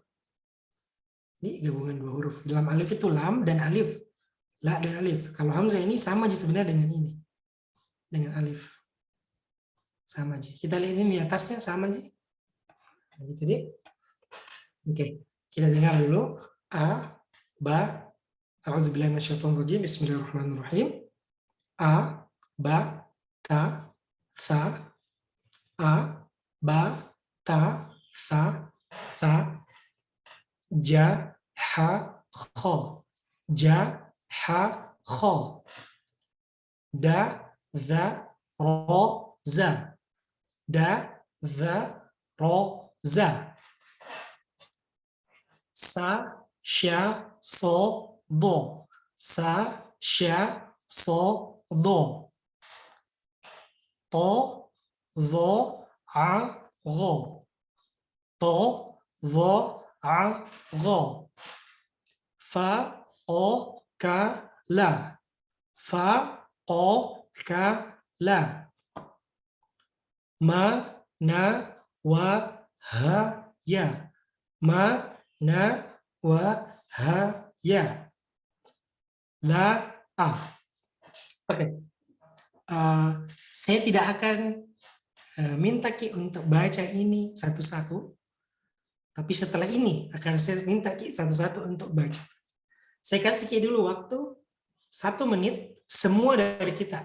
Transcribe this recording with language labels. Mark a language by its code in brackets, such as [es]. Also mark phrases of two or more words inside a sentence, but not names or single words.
[id] Ini gabungan dua huruf. Lam alif itu lam dan alif. La dan alif. Kalau hamzah ini sama aja sebenarnya dengan ini. Dengan alif. Sama aja. Kita lihat ini di atasnya sama aja. Nah, gitu deh. Oke. Kita dengar dulu. [ar] أ، ب, أعوذ بالله من الشيطان الرجيم. بسم الله الرحمن الرحيم. أ، ب، ت، ث، أ، ب، ت, ث، ج، ح، خ. ج، ح، خ. د، ذ، ر، ز. د، ذ، ر، ز. س، ش، ص، ض. س، ش، ص، ض. ط، ظ، ع، غ. ط، ظ، ع، غ. ف, ق، ك، ل. ف، ق، ك، ل. م، ن، و، ه، ي. م، ن، و، ه، ي. لا، ء. [id] Oke. Saya tidak akan minta Ki untuk baca ini satu-satu. Tapi setelah ini akan saya minta Ki satu-satu untuk baca. Saya kasih Ki dulu waktu 1 menit semua dari kita.